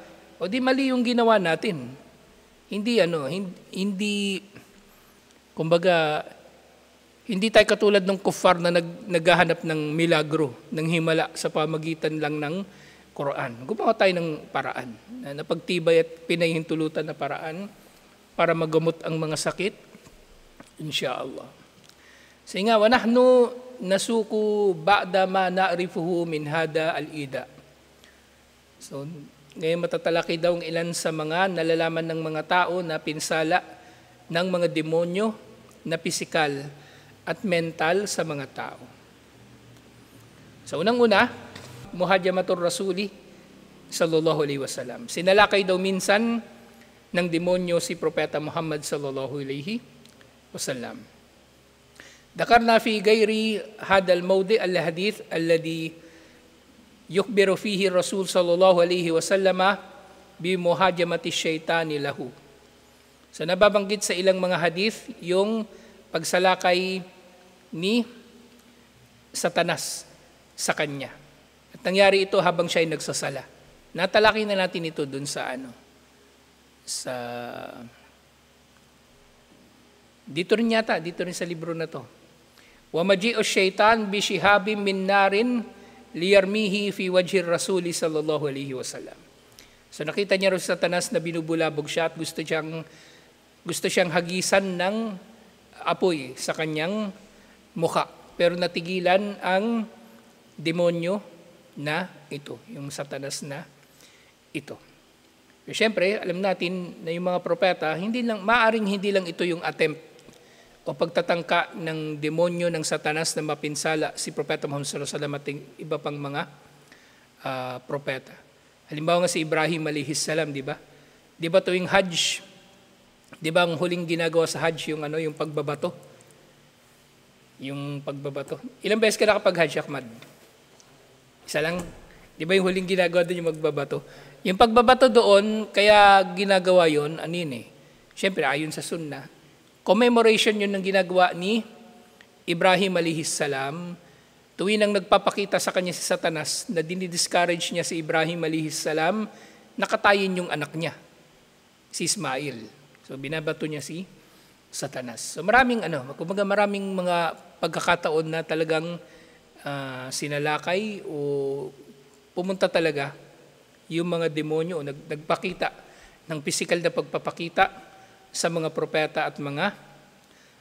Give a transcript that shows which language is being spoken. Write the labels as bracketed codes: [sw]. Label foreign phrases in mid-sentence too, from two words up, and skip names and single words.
[tl] O di mali yung ginawa natin. Kumbaga, hindi tayo katulad ng kuffar na naghahanap ng milagro, ng himala sa pamagitan lang ng Quran. Gumawa tayo ng paraan, na pagtibay at pinahintulutan na paraan para magamot ang mga sakit, [ar] إن شاء الله. [tl] Sige nga, [ar] وَنَحْنُ نَسُوقُ بَعْدَ مَا نَعْرِفُهُ مِنْ هَذَا الْإِدَى. [tl] So, ngayon matatalakay daw ang ilan sa mga nalalaman ng mga tao na pinsala ng mga demonyo na pisikal at mental sa mga tao. Sa unang-una, [ar] مهاجمة الرسول صلى الله عليه وسلم. [tl] Sinalakay daw minsan ng demonyo si Propeta Muhammad [ar] صلى الله عليه وسلم. ذكرنا في غير هذا الموضع الحديث الذي يخبر فيه رسول صلى الله عليه وسلم بمهاجمة الشيطان له. [tl] So nababanggit sa ilang mga hadith yung pagsalakay ni Satanas sa kanya. At nangyari ito habang siya ay nagsasala. Natalakay na natin ito dun sa dito rin sa libro na to. [ar] ويجيء شيطان بشهاب من نار ليرميه في وجه الرسول صلى الله عليه وسلم. [tl] So nakita niya rin sa Satanas na binubulabog siya at gusto siyang hagisan ng apoy sa kanyang mukha. Pero natigilan ang demonyo na ito, yung Satanas na ito. So, siyempre, alam natin na yung mga propeta, maaring hindi lang ito yung attempt o pagtatangka ng demonyo ng Satanas na mapinsala si Propeta Muhammad [ar] صلى الله عليه وسلم [tl] at iba pang mga propeta. Halimbawa nga si Ibrahim [ar] عليه السلام, [tl] di ba? Di ba tuwing Hajj, di ba ang huling ginagawa sa Hajj yung pagbabato? Yung pagbabato. Ilang beses ka nakapag-Hajj, Ahmad? Isa lang. Di ba yung huling ginagawa doon yung magbabato? Yung pagbabato doon, kaya ginagawa yon Siyempre, ayon sa sunnah, commemoration yun ng ginagawa ni Ibrahim [ar] عليه السلام. [tl] Tuwing ang nagpapakita sa kanya si Satanas na dinidiscourage niya si Ibrahim [ar] عليه السلام, [tl] nakatayin yung anak niya, si Ismail. So binabato niya si Satanas. So maraming mga pagkakataon na talagang sinalakay o pumunta talaga yung mga demonyo o nagpakita ng pisikal na pagpapakita sa mga propeta at mga sugo.